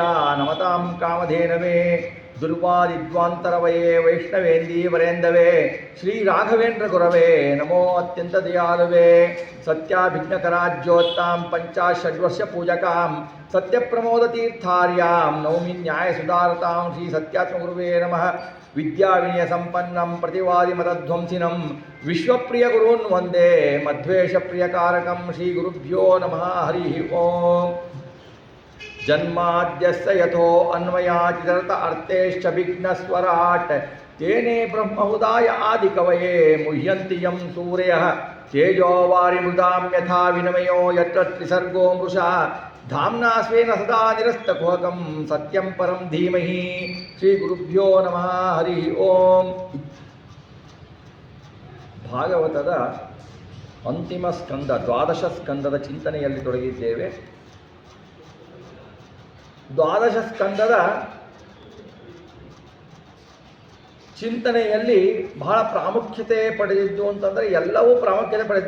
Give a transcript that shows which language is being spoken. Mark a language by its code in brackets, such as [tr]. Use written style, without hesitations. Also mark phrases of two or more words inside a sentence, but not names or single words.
[sa] ನಮತಾಂ ಕಾಮಧೇನವೇ ದುರ್ವಾದಿದ್ವಾಂತರವಯೇ ವೈಷ್ಣವೇಂದೀವರೇಂದವೇ ಶ್ರೀ ರಾಘವೇಂದ್ರ ಗುರವೇ ನಮೋ ಅತ್ಯಂತ ದಯಾಳುವೇ ಸತ್ಯಾಭಿಜ್ಞಕರಾಜ್ಯೋತ್ತಾಂ ಪಂಚಾಷಡ್ವರ್ಷ ಪೂಜಕಾಂ ಸತ್ಯಪ್ರಮೋದತೀರ್ಥಾರ್ಯಾಂ ನೌಮಿ ನ್ಯಾಯಸುಧಾರತಾಂ ಶ್ರೀ ಸತ್ಯಾತ್ಮಗುರುವೇ ನಮಃ ವಿದ್ಯಾವಿನಯ ಸಂಪನ್ನಂ ಪ್ರತಿವಾದಿಮತಧ್ವಂಸಿನಂ ವಿಶ್ವಪ್ರಿಯ ಗುರುನ್ ವಂದೇ ಮಧ್ವೇಷಪ್ರಿಯಕಾರಕಂ ಶ್ರೀ ಗುರುಭ್ಯೋ ನಮಃ ಹರಿ ಓಂ ಜನ್ಮಾದ್ಯಸ್ಯ ಯಥೋ ಅನ್ವಯಾಚಿತರತ ಅರ್ಥೇಶ್ಚಭಿಘ್ನಸ್ವರಾಟ್ ತೇನೇ ಬ್ರಹ್ಮಹುದಾಯ ಆದಿಕವಯೇ ಮುಹ್ಯಂತಿ ಯಂ ಸೂರ್ಯಃ ತೇಜೋವಾರಿ ಮೃದಾಂ ಯಥಾ ವಿನಿಮಯೋ ಯತ್ರ ತ್ರಿಸರ್ಗೋ ಮೃಷಾ ಧಾಮ್ನಾ ಸ್ವೇನ ಸದಾ ನಿರಸ್ತಕುಹಕಂ ಸತ್ಯಂ ಪರಂ ಧೀಮಹಿ ಶ್ರೀ ಗುರುಭ್ಯೋ ನಮಃ ಹರಿ ಓಂ. [kn] ಭಾಗವತದ ಅಂತಿಮ ಸ್ಕಂದ ದ್ವಾದಶ ಸ್ಕಂದದ ಚಿಂತನೆಯಲ್ಲಿ ತೊಡಗಿದ್ದೇವೆ. ದ್ವಾದಶ ಸ್ಕಂದದ ಚಿಂತನೆಯಲ್ಲಿ ಬಹಳ ಪ್ರಾಮುಖ್ಯತೆ ಪಡೆದಿದ್ದು ಅಂತಂದರೆ ಎಲ್ಲವೂ ಪ್ರಾಮುಖ್ಯತೆ ಪಡೆದಿದೆ.